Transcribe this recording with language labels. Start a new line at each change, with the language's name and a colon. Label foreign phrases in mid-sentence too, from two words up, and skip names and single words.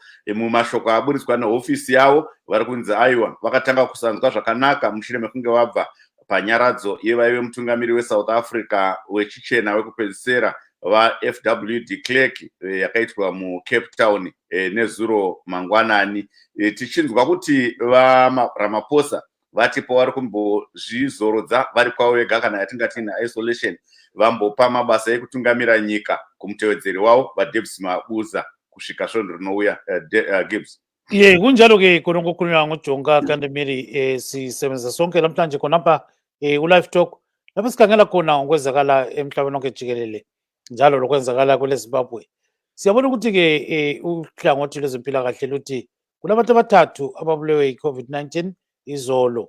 Shona: Mumashoko aburitswa nehofisi yavo vari kunzi aiwa vakatanga kusanzwa zvakanaka mushure mekunge vabva panyaradzo yevaive mutungamiri weSouth Africa wechichena wekupedzisira vaFW de Klerk yakaitwa muCape Town nezuro mangwanani. Tichinzwa kuti vaRamaphosa vati pavari kumbozvizorodza vari kwavo vega kana yatingati isolation vambopa mabasa ekutungamira nyika kumutevedzeri wavo vaDavis Mabuza kusvika svondo rinouya. Gibbs.
North Ndebele: Kunjalo ke konongokhulunywa ngoJonga Kandemiri. Sisebenza sonke namhlanje khonapha uLivetalk lapho sikhangela khona ngokwenzakala emhlabeni wonke jikelele njalo lokwenzakala kweleZimbabwe. Siyabona ukuthi ke uhlangothi lwezempilakahle luthi kulabantu abathathu ababulewe yiCovid-19 izolo.